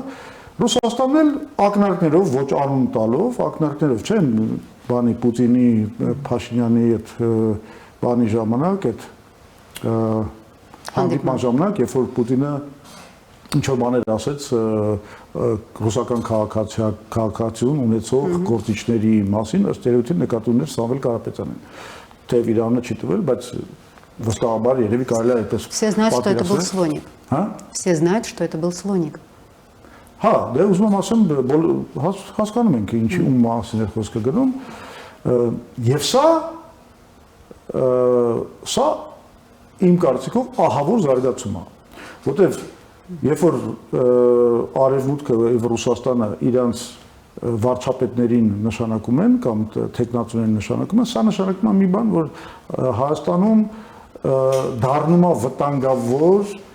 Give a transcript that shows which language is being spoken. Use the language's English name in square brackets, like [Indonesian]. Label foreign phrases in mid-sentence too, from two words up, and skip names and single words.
[Armenian] Ռուսաստանն էլ ակնարկներով, ոչ անուն տալով, ակնարկներով չեն բանի Պուտինի, Փաշինյանի այդ բանի ժամանակ, այդ հանդիպման ժամանակ, երբ որ Պուտինը ինչ-որ բաներ ասեց ռուսական քաղաքացիություն ունեցող գործիչների մասին, ըստ երևույթին նկատի ուներ Սամվել Կարապետյանին։ Թեև իր անունը չի տվել, բայց վստահաբար երևի կարելի է այդպես [Russian] Все знают, что это был слоник. [Armenian] Հա? [Russian] Все знают, что это был слоник. [Armenian] Հա, դե ուզում եմ ասեմ, հասկանում ենք ինչի ում մասին է խոսքը գնում, եւ սա իմ կարծիքով ահավոր զարգացում է, որտեվ երբ որ Արևմուտքը եւ Ռուսաստանը իրանց վարչապետներին նշանակում են կամ տեխնացուներին նշանակում են, սա նշանակում է մի բան, որ Հայաստանում դառնում է վտանգավոր